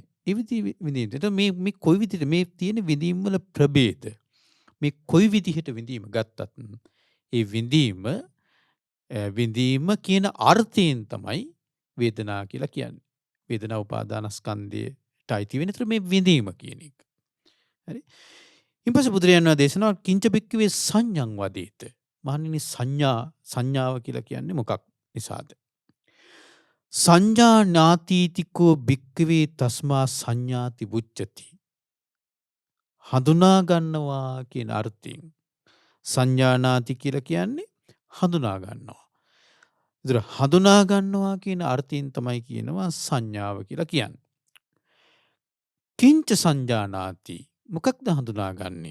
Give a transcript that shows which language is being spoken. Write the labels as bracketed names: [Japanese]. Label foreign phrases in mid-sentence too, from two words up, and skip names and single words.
[Sinhala] ඒ විදිහට මේ කොයි විදිහට මේ තියෙන විඳීම් වල ප්‍රභේද මේ කොයි විදිහට විඳීම ගත්තත් ඒ විඳීම කියන අර්ථයෙන් තමයි වේදනා කියලා කියන්නේ. වේදනා උපාදානස්කන්ධයට අයිති වෙන මේ විඳීම කියන එක. හරි. ඊපස්සේ බුදුරජාණන් වහන්සේ දේශනා [Pali] කිංච බික්කවේ සංඥං වදේත. [Sinhala] මහණෙනි සංඥාව කියලා කියන්නේ මොකක් නිසාද? [Pali] සංඥා නාතීතිකෝ භික්කවේ තස්මා සංඥාති වුච්චති. [Sinhala] හඳුනා ගන්නවා කියන අර්ථයෙන් [Pali] සංඥා නාති [Sinhala] කියලා කියන්නේ හඳුනා ගන්නවා. ඒතර හඳුනා ගන්නවා කියන අර්ථයෙන් තමයි කියනවා සංඥාව කියලා කියන්නේ. [Pali] කිංච සංජානාති [Sinhala] මොකක්ද හඳුනාගන්නේ?